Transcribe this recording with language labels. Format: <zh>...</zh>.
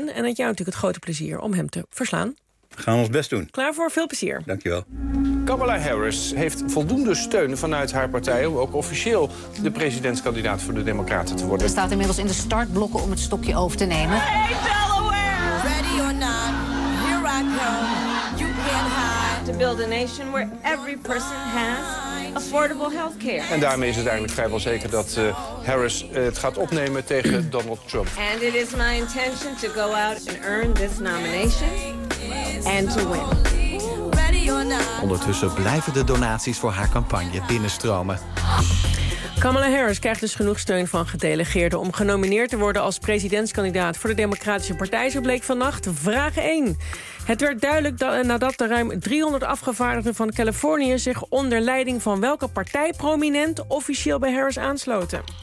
<nl>En het jou natuurlijk het grote plezier om hem te verslaan. We gaan ons best doen. Klaar voor? Veel plezier. Dankjewel. Kamala Harris heeft voldoende steun vanuit haar partij om ook officieel de presidentskandidaat voor de Democraten te worden. Ze staat inmiddels in de startblokken om het stokje over te nemen.</nl> <en>Hey, Delaware! To build a nation where every person has affordable healthcare.</en> <nl>En daarmee is het eigenlijk vrijwel zeker dat Harris het gaat opnemen tegen Donald Trump.</nl> <en>And it is my intention to go out and earn this nomination and to win.</en> <nl>Ondertussen blijven de donaties voor haar campagne binnenstromen. Kamala Harris krijgt dus genoeg steun van gedelegeerden om genomineerd te worden als presidentskandidaat voor de Democratische Partij, zo bleek vannacht. Vraag 1. Het werd duidelijk nadat de ruim 300 afgevaardigden van Californië zich onder leiding van welke partij prominent officieel bij Harris aansloten.</nl>